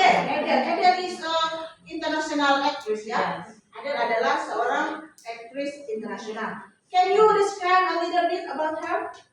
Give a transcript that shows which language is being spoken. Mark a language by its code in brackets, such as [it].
[en] Adele is international actress ya. [id] Adele adalah seorang aktris internasional. [en] Can you describe a little bit about her?